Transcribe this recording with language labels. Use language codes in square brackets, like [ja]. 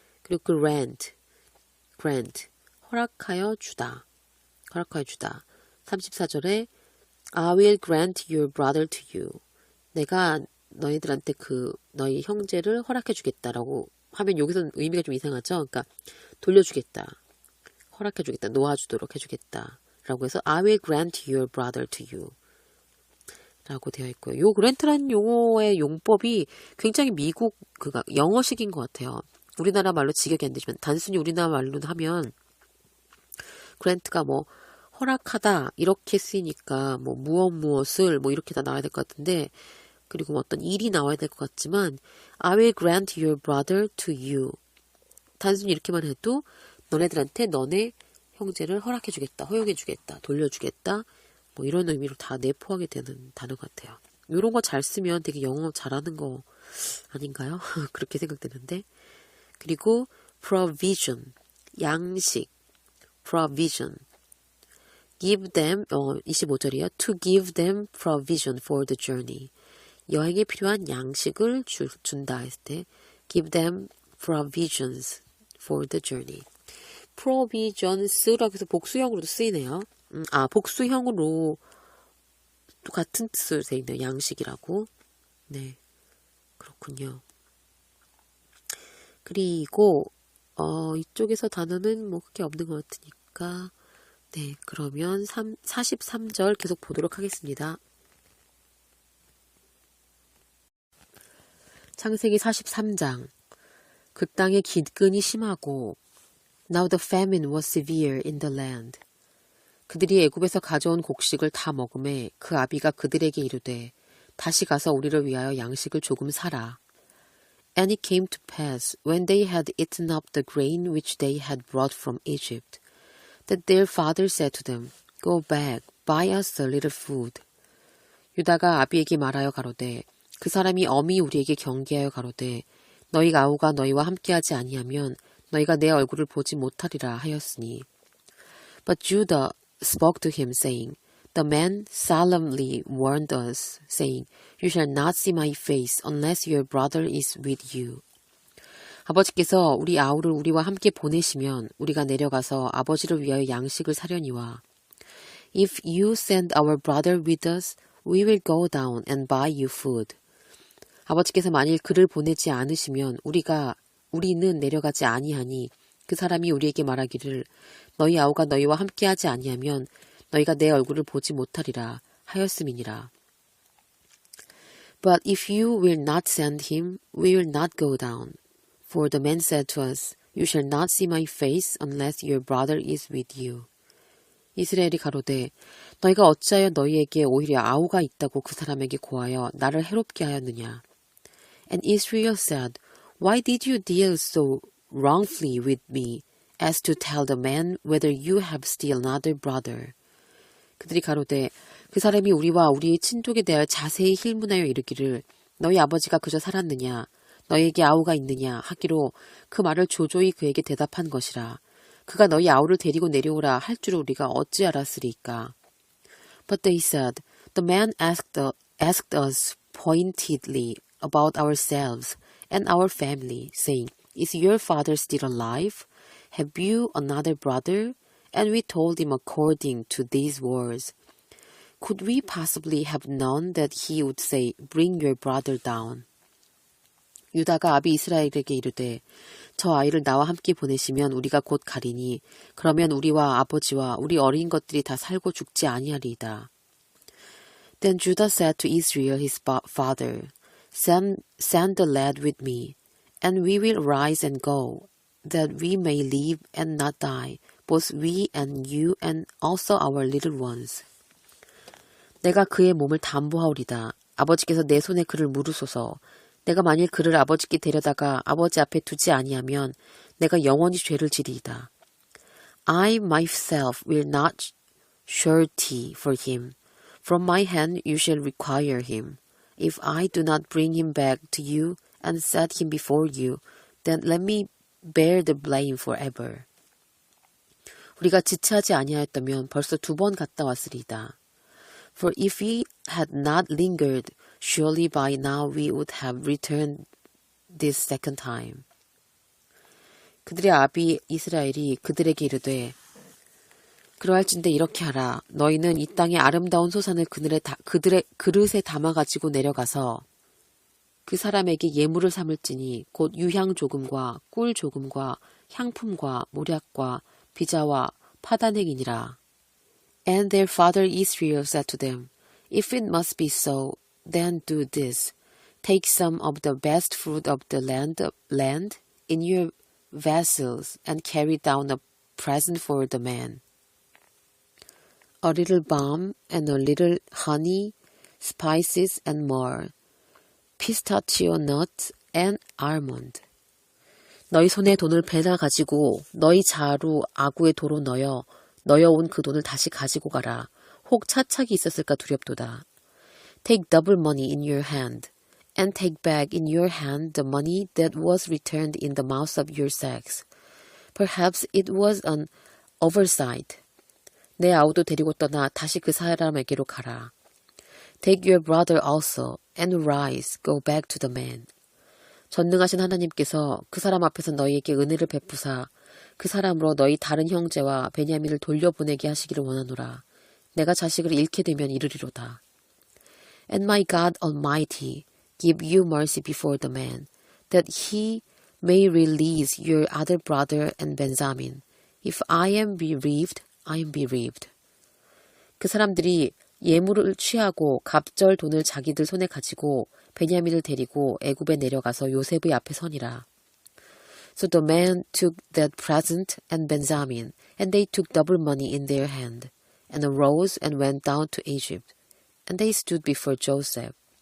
[ko] 그리고 grant, 허락하여 주다. 34절에 [en] I will grant your brother to you. [ko] 내가 너희들한테 너희 형제를 허락해 주겠다라고 하면 여기서는 의미가 좀 이상하죠. 그러니까 돌려주겠다. 허락해 주겠다. 놓아주도록 해주겠다. 라고 해서 [en] I will grant your brother to you. [ko] 라고 되어 있고요. 요 grant라는 용어의 용법이 굉장히 미국 영어식인 것 같아요. 우리나라 말로 직역이 안 되지만 단순히 우리나라 말로 하면 grant가 뭐 허락하다 이렇게 쓰이니까 뭐 무엇을 뭐 이렇게 다 나와야 될 것 같은데 그리고 뭐 어떤 일이 나와야 될 것 같지만 [en] I will grant your brother to you. [ko] 단순히 이렇게만 해도 너네들한테 너네 형제를 허락해 주겠다, 허용해 주겠다, 돌려주겠다 뭐 이런 의미로 다 내포하게 되는 단어 같아요. 이런 거 잘 쓰면 되게 영어 잘하는 거 아닌가요? 그렇게 생각되는데 그리고 provision, 양식, [en] provision give them, [ko] 25절이요. [en] To give them provision for the journey. [ko] 여행에 필요한 양식을 준다 했을 때 [en] give them provisions for the journey. [ko] provisions라고 해서 복수형으로도 쓰이네요. 복수형으로 또 같은 뜻으로 되어 있네요. 양식이라고. 네, 그렇군요. 그리고 이쪽에서 단어는 뭐 그렇게 없는 것 같으니까 네, 그러면 43절 계속 보도록 하겠습니다. 창세기 43장. 그 땅의 기근이 심하고 [en] Now the famine was severe in the land. [ko] 그들이 애굽에서 가져온 곡식을 다 먹음에 그 아비가 그들에게 이르되 다시 가서 우리를 위하여 양식을 조금 사라. [en] And it came to pass when they had eaten up the grain which they had brought from Egypt that their father said to them, Go back, buy us a little food. [ko] 유다가 아비에게 말하여 가로되 그 사람이 엄히 우리에게 경계하여 가로되 너희 아우가 너희와 함께하지 아니하면 너희가 내 얼굴을 보지 못하리라 하였으니. [en] But Judah spoke to him, saying, The man solemnly warned us, saying, You shall not see my face unless your brother is with you. [ko] 아버지께서 우리 아우를 우리와 함께 보내시면 우리가 내려가서 아버지를 위하여 양식을 사려니와 [en] If you send our brother with us, we will go down and buy you food. [ko] 아버지께서 만일 그를 보내지 않으시면 우리는 내려가지 아니하니 그 사람이 우리에게 말하기를 너희 아우가 너희와 함께하지 아니하면 너희가 내 얼굴을 보지 못하리라 하였음이니라. [en] But if you will not send him, we will not go down. For the man said to us, You shall not see my face unless your brother is with you. [ko] 이스라엘이 가로되 너희가 어찌하여 너희에게 오히려 아우가 있다고 그 사람에게 고하여 나를 해롭게 하였느냐. [en] And Israel said, Why did you deal so wrongfully with me, as to tell the man whether you have still another brother? [ko] 그들이 가로되 그 사람이 우리와 우리의 친족에 대하여 자세히 힐문하여 이르기를 너희 아버지가 그저 살았느냐, 너희에게 아우가 있느냐 하기로 그 말을 조조히 그에게 대답한 것이라. 그가 너희 아우를 데리고 내려오라 할 줄을 우리가 어찌 알았으리까? [en] But they said, The man asked us pointedly about ourselves and our family, saying, Is your father still alive? Have you another brother? And we told him according to these words. Could we possibly have known that he would say, Bring your brother down? [ko] 유다가 아비 이스라엘에게 이르되 저 아이를 나와 함께 보내시면 우리가 곧 가리니 그러면 우리와 아버지와 우리 어린 것들이 다 살고 죽지 아니하리이다. [en] Then Judah said to Israel his father, Send the lad with me, and we will rise and go, that we may live and not die, both we and you and also our little ones. [ko] 내가 그의 몸을 담보하오리다. 아버지께서 내 손에 그를 물으소서. 내가 만일 그를 아버지께 데려다가 아버지 앞에 두지 아니하면 내가 영원히 죄를 지리이다. [en] I myself will not surety for him. From my hand you shall require him. If I do not bring him back to you and set him before you, then let me bear the blame forever. [ko] 우리가 지체하지 아니하였다면 벌써 2번 갔다 왔으리이다. [en] For if we had not lingered, surely by now we would have returned this second time. [ko] 그들의 아비 이스라엘이 그들에게 이르되 그러할진대 이렇게 하라. 너희는 이 땅의 아름다운 소산을 그들의 그릇에 담아가지고 내려가서 그 사람에게 예물을 삼을지니 곧 유향 조금과 꿀 조금과 향품과 모략과 비자와 파단행이니라. [en] And their father Israel said to them, If it must be so, then do this. Take some of the best fruit of the land in your vessels and carry down a present for the man. A little balm and a little honey, spices and myrrh, pistachio nuts and almond. [ko] 너희 손에 돈을 배나 가지고 너희 자루 아구의 도로 넣어온 그 돈을 다시 가지고 가라. 혹 차착이 있었을까 두렵도다. [en] Take double money in your hand, and take back in your hand the money that was returned in the mouths of your sacks. Perhaps it was an oversight. [ko] 내 아우도 데리고 떠나 다시 그 사람에게로 가라. [en] Take your brother also, and rise, go back to the man. [ko] 전능하신 하나님께서 그 사람 앞에서 너희에게 은혜를 베푸사 그 사람으로 너희 다른 형제와 베냐민을 돌려보내게 하시기를 원하노라. 내가 자식을 잃게 되면 이르리로다. [en] And my God Almighty give you mercy before the man, that he may release your other brother and Benjamin. If I am bereaved, I am bereaved. [ko] 그 사람들이 예물을 취하고 갑절 돈을 자기들 손에 가지고 베냐민을 데리고 애굽에 내려가서 요셉의 앞에 서니라. [en] So the man took that present and Benjamin, and they took double money in their hand, and arose and went down to Egypt, and they stood before Joseph.